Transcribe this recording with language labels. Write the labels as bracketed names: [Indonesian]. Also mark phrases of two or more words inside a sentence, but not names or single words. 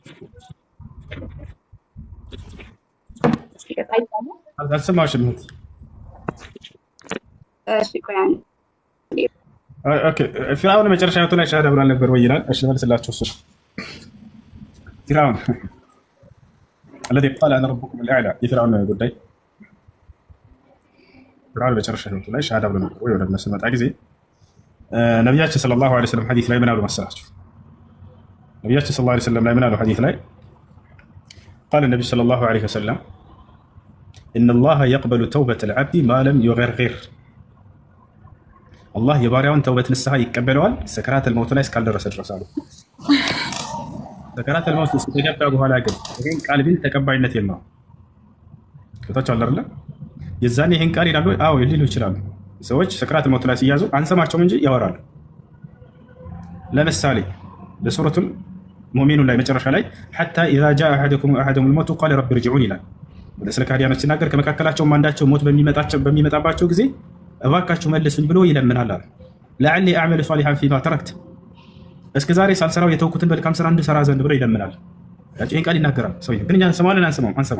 [Amharic] አልሰማሽም? እሺ ቆይ አንዴ። ኦኬ ፊርዓውን መጨረሻ ህይወቱ ላይ ሻሃዳ ብሏል ነበር ወይ ይላል። እሺ መልስላችሁ። እሱ ፊርዓውን [Arabic] الذي قال انا ربكم الاعلى [Amharic] የፊርዓውን ጉዳይ ፊርዓውን መጨረሻ ህይወቱ ላይ ሻሃዳ ብሎ ነበር ወይ? ወደ እነሱ መጣ ጊዜ ነቢያችን [Arabic] صلى الله عليه وسلم [Amharic] ሐዲስ ላይ ምን አሉ መሰላችሁ? ነቢያችን [Arabic] صلى الله عليه وسلم [Amharic] ላይ ምን አሉ ሐዲስ ላይ? [Arabic] قال النبي صلى الله عليه وسلم إن الله يقبل توبة العبد ما لم يغرغر الله [Amharic] የባሪያውን ተውበት ንስሐ ይቀበለዋል [Arabic] سكرات الموت [Amharic] ላይ እስካልደረሰ ድረስ አሉ። [Arabic] سكرات الموت [Amharic] እስከገባ በኋላ ግን ይሄን ቃል ቢል ተቀባይነት የለውም። ከታች አለ አይደል? የዛኔ ይሄን ቃል ይላሉ። አዎ ሊሉ ይችላሉ። ሰዎች [Arabic] سكرات الموت [Amharic] ላይ ሲያዙ አንሰማቸውም እንጂ ያወራሉ። ለምሳሌ በሱረቱል ሙእሚኑን ላይ መጨረሻ ላይ [Arabic] حتى إذا جاء أحدهم الموت قال رب ارجعون [Amharic] ይላል። ወደ ስለ ካዲያኖች ሲናገር ከመካከላቸው አንዳቸው ሞት በሚመጣባቸው ጊዜ እባካችሁ መልሱኝ ብሎ ይለምናል አለ። [Arabic] لعلي أعمل صالحا فيما تركت [Amharic] እስከ ዛሬ ሳልሰራው የተውኩትን መልካም ስራ እንድሰራ ዘንድ ብሎ ይለምናል። ይህን ቃል ይናገራል ሰውዬው። ግን እኛ እንሰማለን አንሰማም?